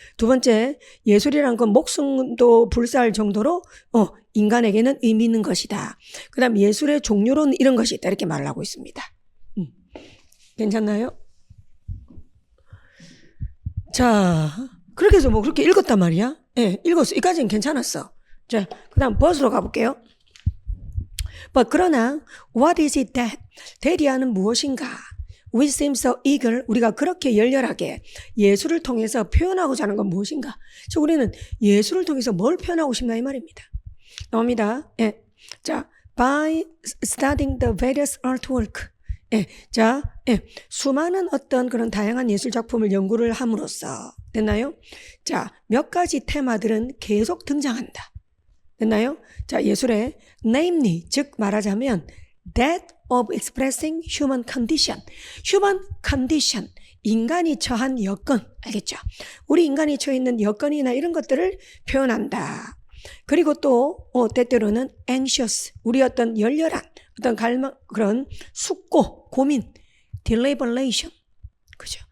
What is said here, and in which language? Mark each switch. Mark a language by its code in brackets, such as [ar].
[ko] 두 번째, 예술이란 건 목숨도 불사할 정도로 인간에게는 의미 있는 것이다. 그 다음 예술의 종류로는 이런 것이 있다. 이렇게 말을 하고 있습니다. 괜찮나요? 자, 그렇게 해서 뭐 그렇게 읽었단 말이야. 예, 읽었어. 이까지는 괜찮았어. 자, 그 다음 벗으로 가볼게요. 그러나 [en] what is it that [ko] 대리하는 무엇인가? [en] We seem so eager. [ko] 우리가 그렇게 열렬하게 예술을 통해서 표현하고자 하는 건 무엇인가? 즉 우리는 예술을 통해서 뭘 표현하고 싶나 이 말입니다. 나옵니다. 예. 자, [en] by studying the various artwork. [ko] 예. 자, 예. 수많은 어떤 그런 다양한 예술 작품을 연구를 함으로써 됐나요? 자, 몇 가지 테마들은 계속 등장한다. 됐나요? 자, 예술의 [en] namely, [ko] 즉 말하자면 [en] that of expressing human condition. [ko] human condition, 인간이 처한 여건, 알겠죠? 우리 인간이 처해 있는 여건이나 이런 것들을 표현한다. 그리고 또 때때로는 anxious, 우리 어떤 열렬한 어떤 갈망, 그런 숙고, 고민, deliberation, 그죠?